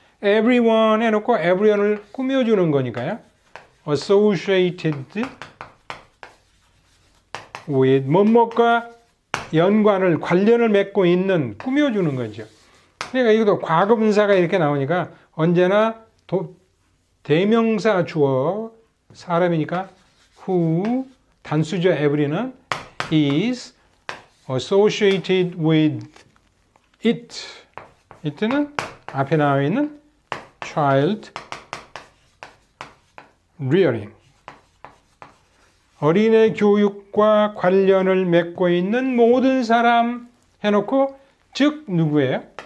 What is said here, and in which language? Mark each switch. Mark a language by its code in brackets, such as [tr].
[ko] everyone 해놓고 everyone을 꾸며주는 거니까요. [en] associated with [ko] 뭐뭐과 연관을 관련을 맺고 있는 꾸며주는 거죠. 그러니까 이것도 과거분사가 이렇게 나오니까 언제나 대명사 주어 사람이니까 who 단수죠. [en] every는 is associated with it. [ko] it는 앞에 나와 있는 child rearing. 어린애 교육과 관련을 맺고 있는 모든 사람 해놓고 즉 누구예요?